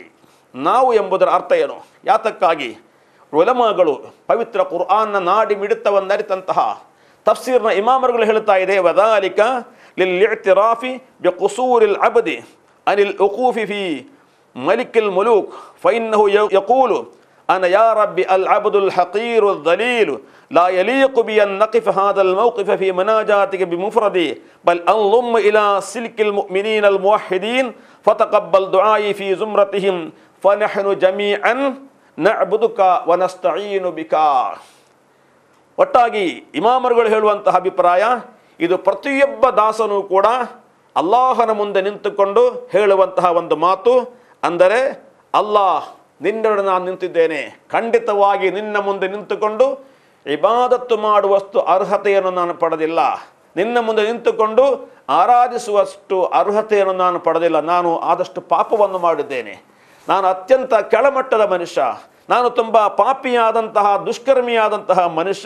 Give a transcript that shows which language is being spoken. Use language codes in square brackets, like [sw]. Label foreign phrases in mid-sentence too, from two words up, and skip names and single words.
[kn] ನಾವು ಎಂಬುದರ ಅರ್ಥ ಏನು? ಯಾತಕ್ಕಾಗಿ ಉಲಮಾಗಳು ಪವಿತ್ರ ಕುರ್ಆನ್ನ ನಾಡಿ ಮಿಡಿತವನ್ನು ಅರಿತಂತಹ ತಫ್ಸೀರ್ನ ಇಮಾಮರುಗಳು ಹೇಳ್ತಾ ಇದೆ, [ar] وذلك للاعتراف بقصور العبد عن الوقوف في ملك الملوك فإنه يقول أنا يا ربي العبد الحقير الذليل لا يليق بي أن نقف هذا الموقف في مناجاتك بمفردي بل أنضم إلى سلك المؤمنين الموحدين فتقبل دعائي في زمرتهم فنحن جميعا نعبدك ونستعين بك. [kn] ಒಟ್ಟಾಗಿ ಇಮಾಮರುಗಳು ಹೇಳುವಂತಹ ಅಭಿಪ್ರಾಯ ಇದು ಪ್ರತಿಯೊಬ್ಬ ದಾಸನೂ ಕೂಡ ಅಲ್ಲಾಹನ ಮುಂದೆ ನಿಂತುಕೊಂಡು ಹೇಳುವಂತಹ ಒಂದು ಮಾತು. ಅಂದರೆ ಅಲ್ಲಾಹ್, ನಿನ್ನೊಡನೆ ನಾನು ನಿಂತಿದ್ದೇನೆ, ಖಂಡಿತವಾಗಿ ನಿನ್ನ ಮುಂದೆ ನಿಂತುಕೊಂಡು ಇಬಾದತ್ತು ಮಾಡುವಷ್ಟು ಅರ್ಹತೆಯನ್ನು ನಾನು ಪಡೆದಿಲ್ಲ, ನಿನ್ನ ಮುಂದೆ ನಿಂತುಕೊಂಡು ಆರಾಧಿಸುವಷ್ಟು ಅರ್ಹತೆಯನ್ನು ನಾನು ಪಡೆದಿಲ್ಲ, ನಾನು ಆದಷ್ಟು ಪಾಪವನ್ನು ಮಾಡಿದ್ದೇನೆ, ನಾನು ಅತ್ಯಂತ ಕೆಳಮಟ್ಟದ ಮನುಷ್ಯ, ನಾನು ತುಂಬ ಪಾಪಿಯಾದಂತಹ ದುಷ್ಕರ್ಮಿಯಾದಂತಹ ಮನುಷ್ಯ.